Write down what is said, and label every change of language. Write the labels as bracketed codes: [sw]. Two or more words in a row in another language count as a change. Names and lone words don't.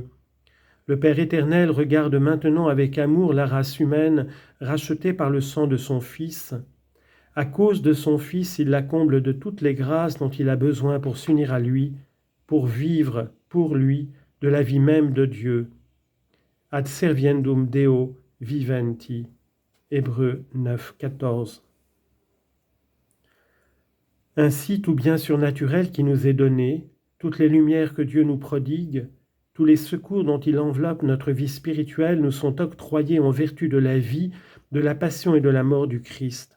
[fr] Le Père éternel regarde maintenant avec amour la race humaine rachetée par le sang de son Fils. À cause de son Fils, il la comble de toutes les grâces dont il a besoin pour s'unir à lui, pour vivre, pour lui, de la vie même de Dieu. [la] Ad serviendum Deo viventi. [fr] Hébreux 9, 14. Ainsi, tout bien surnaturel qui nous est donné, toutes les lumières que Dieu nous prodigue, tous les secours dont il enveloppe notre vie spirituelle nous sont octroyés en vertu de la vie, de la passion et de la mort du Christ.